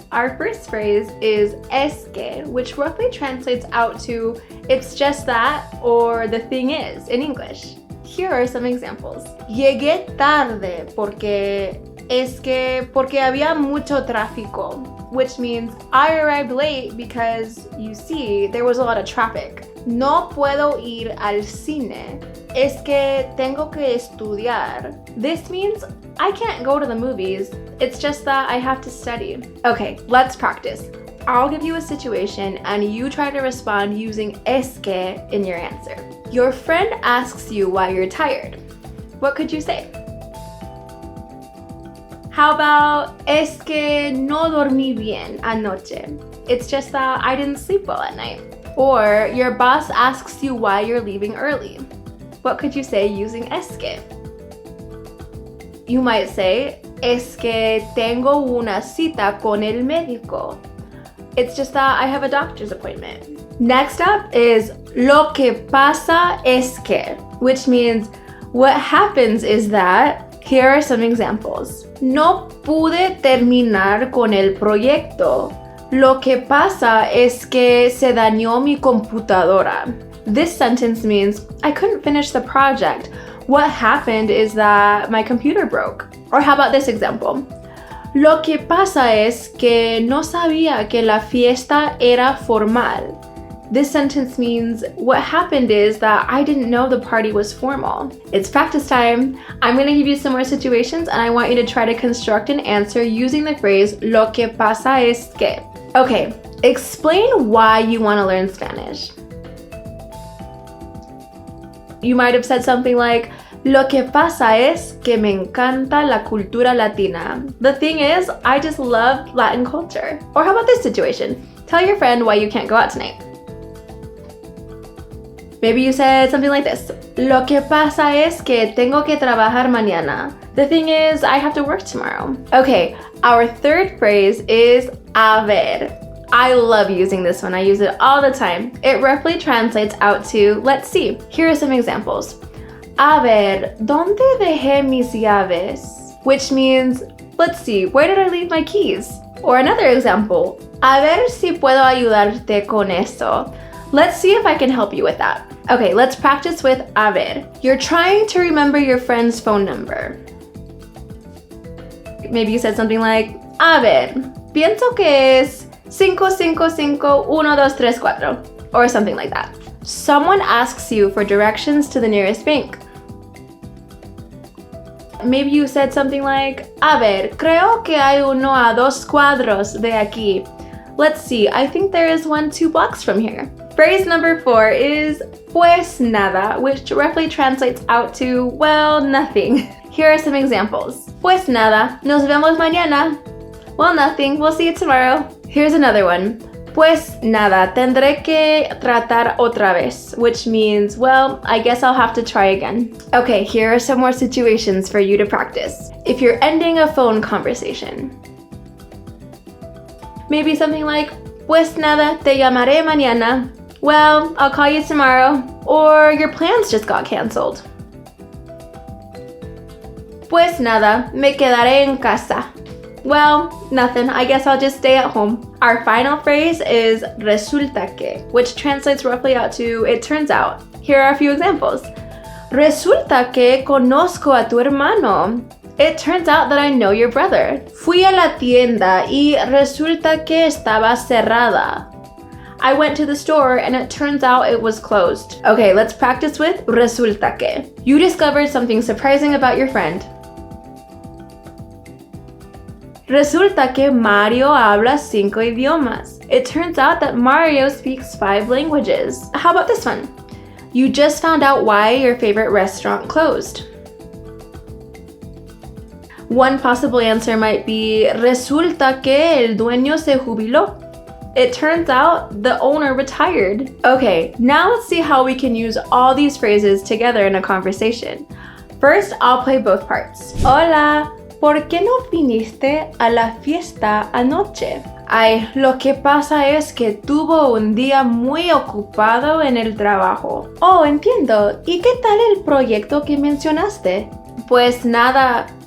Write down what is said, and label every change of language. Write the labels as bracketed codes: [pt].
[en] Our first phrase is es que, which roughly translates out to it's just that or the thing is in English. Here are some examples. [es] Llegué tarde porque había mucho tráfico, [en] which means I arrived late because, you see, there was a lot of traffic. [es] No puedo ir al cine. Es que tengo que estudiar. [en] This means I can't go to the movies. It's just that I have to study. Okay, let's practice. I'll give you a situation and you try to respond using es que in your answer. Your friend asks you why you're tired. What could you say? How about, [es] es que no dormí bien anoche. [en] It's just that I didn't sleep well at night. Or your boss asks you why you're leaving early. What could you say using es que? You might say, [es] es que tengo una cita con el médico. [en] It's just that I have a doctor's appointment. Next up is lo que pasa es que, which means what happens is that. Here are some examples. [es] No pude terminar con el proyecto. Lo que pasa es que se dañó mi computadora. [en] This sentence means I couldn't finish the project. What happened is that my computer broke. Or how about this example? [es] Lo que pasa es que no sabía que la fiesta era formal. [en] This sentence means what happened is that I didn't know the party was formal. It's practice time. I'm going to give you some more situations and I want you to try to construct an answer using the phrase lo que pasa es que. Okay, explain why you want to learn Spanish. You might have said something like, [es] lo que pasa es que me encanta la cultura latina. [en] The thing is, I just love Latin culture. Or how about this situation? Tell your friend why you can't go out tonight. Maybe you said something like this. [es] Lo que pasa es que tengo que trabajar mañana. [en] The thing is, I have to work tomorrow. Okay, our third phrase is a ver. I love using this one. I use it all the time. It roughly translates out to, let's see. Here are some examples. [es] A ver, ¿dónde dejé mis llaves? [en] Which means, let's see, where did I leave my keys? Or another example. [es] A ver si puedo ayudarte con eso. [en] Let's see if I can help you with that. Okay, let's practice with a ver. You're trying to remember your friend's phone number. Maybe you said something like, [es] a ver, pienso que es 5551234, [en] or something like that. Someone asks you for directions to the nearest bank. Maybe you said something like, [es] a ver, creo que hay uno a 2 cuadros de aquí. [en] Let's see, I think there is one 2 blocks from here. Phrase number 4 is pues nada, which roughly translates out to, well, nothing. Here are some examples. [es] Pues nada, nos vemos mañana. [en] Well, nothing, we'll see you tomorrow. Here's another one. [es] Pues nada, tendré que tratar otra vez, [en] which means, well, I guess I'll have to try again. Okay, here are some more situations for you to practice. If you're ending a phone conversation. Maybe something like, [es] pues nada, te llamaré mañana. [en] Well, I'll call you tomorrow. Or your plans just got canceled. [es] Pues nada, me quedaré en casa. [en] Well, nothing. I guess I'll just stay at home. Our final phrase is resulta que, which translates roughly out to it turns out. Here are a few examples. [es] Resulta que conozco a tu hermano. [en] It turns out that I know your brother. [es] Fui a la tienda y resulta que estaba cerrada. [en] I went to the store and it turns out it was closed. Okay, let's practice with resulta que. You discovered something surprising about your friend. [es] Resulta que Mario habla 5 idiomas. [en] It turns out that Mario speaks 5 languages. How about this one? You just found out why your favorite restaurant closed. One possible answer might be [es] resulta que el dueño se jubiló. [en] It turns out the owner retired. Okay, now let's see how we can use all these phrases together in a conversation. First, I'll play both parts. [es] Hola, ¿por qué no viniste a la fiesta anoche? Ay, lo que pasa es que tuvo un día muy ocupado en el trabajo. Oh, entiendo. ¿Y qué tal el proyecto que mencionaste? Pues nada.